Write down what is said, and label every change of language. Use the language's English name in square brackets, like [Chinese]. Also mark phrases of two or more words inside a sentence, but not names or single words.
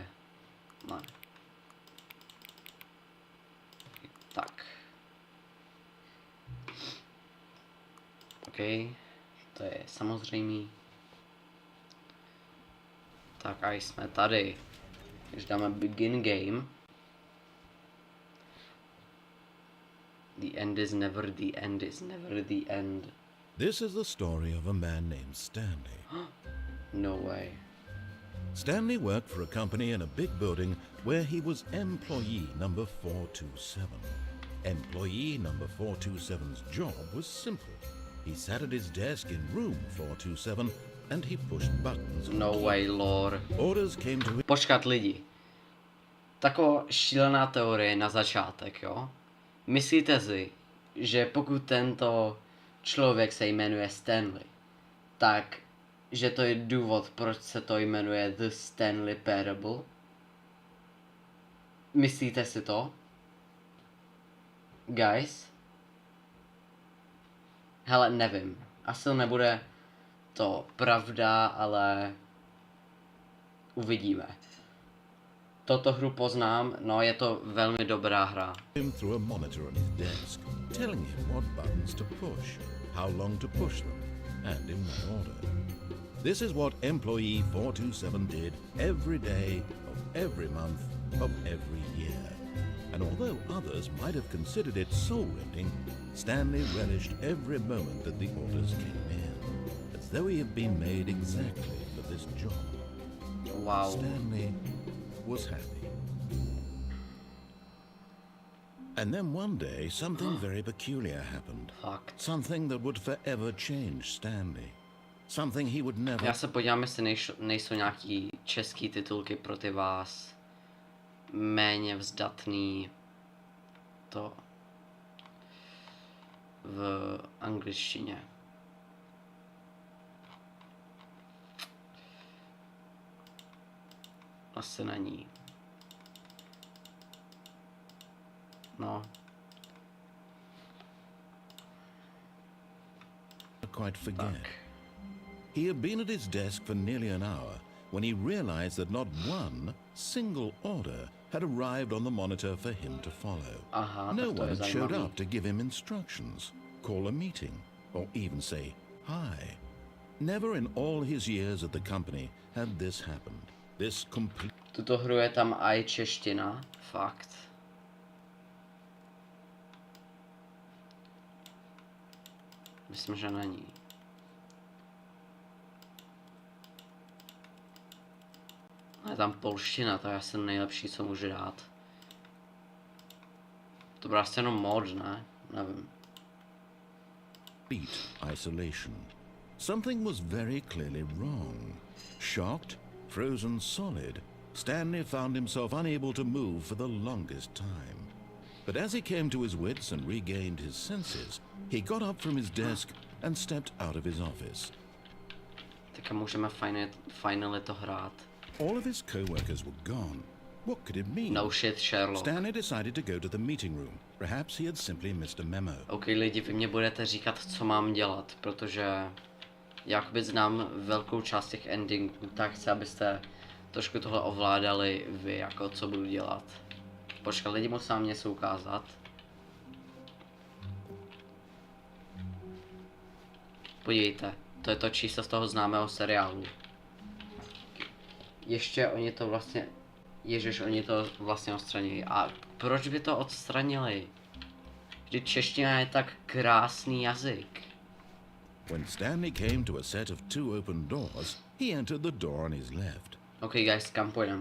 [Czech] Ne. Tak. Ok, to je samozřejmý. Tak a jsme tady. Takže dáme [English] begin game. The end is never the end is never the end. This is the story of a man named Stanley. No way. Stanley worked for a company in a big building where he was employee number 427. Employee number 427's job was simple. He sat at his desk in room 427 and he pushed buttons. No way, lore. Orders came to him. [Czech] Počkat lidi. Taková šílená teorie na začátek, jo? Myslíte si, že pokud tento člověk se jmenuje Stanley, tak že to je důvod, proč se to jmenuje The Stanley Parable? Myslíte si to? Guys? Hele, nevím. Asi nebude to pravda, ale uvidíme. Toto hru poznám, no je to velmi dobrá hra. [English] Him through a monitor on his desk, telling him what buttons to push, how long to push them, and in what order. This is what employee 427 did every day of every month of every year. And although others might have considered it soul-rending, Stanley relished every moment that the orders came in, as though he had been made exactly for this job. Wow. Stanley was happy. And then one day, something very peculiar happened. [Czech] Fakt. [English] Something that would forever change Stanley. Something he would never... [Czech] Já se podívám, jestli nejsou nějaký český titulky pro ty vás méně vzdatný to v angličtině. Asi není. No. [English] quite forget. [Czech] Tak. [English] He had been at his desk for nearly an hour when he realized that not one single order had arrived on the monitor for him to follow. [Czech] Aha, No tak to [English] one [Czech] je [English] had showed [Czech] zajímavý. [English] up to give him instructions, call a meeting, or even say hi. Never in all his years at the company had this happened. This complete... [Czech] Tuto hru je tam i čeština, fakt. Myslím, že není. Je tam polština, to je asi nejlepší, co můžu dát. To byl asi jenom mod, ne? Nevím. [English] isolation. Something was very clearly wrong. Shocked, frozen solid, Stanley found himself unable to move for the longest time. But as he came to his wits and regained his senses, he got up from his desk and stepped out of his office. [Czech] Tak můžeme finally to hrát. [English] All of his co-workers were gone. What could it mean? No shit, Sherlock. Stanley decided to go to the meeting room. Perhaps he had simply missed a memo. [Czech] OK, lidi, vy mě budete říkat, co mám dělat, protože jakoby znám velkou část těch endingů, tak chci, abyste trošku tohle ovládali vy, jako co budu dělat. Počkat, lidi, musím vám něco ukázat. Podívejte, to je to číslo z toho známého seriálu. Ještě oni to vlastně... Ježiš, oni to vlastně odstranili. A proč by to odstranili? Vždyť čeština je tak krásný jazyk. [English] When Stanley came to a set of two open doors, he entered the door on his left. OK, guys, [Czech] kam půjdem?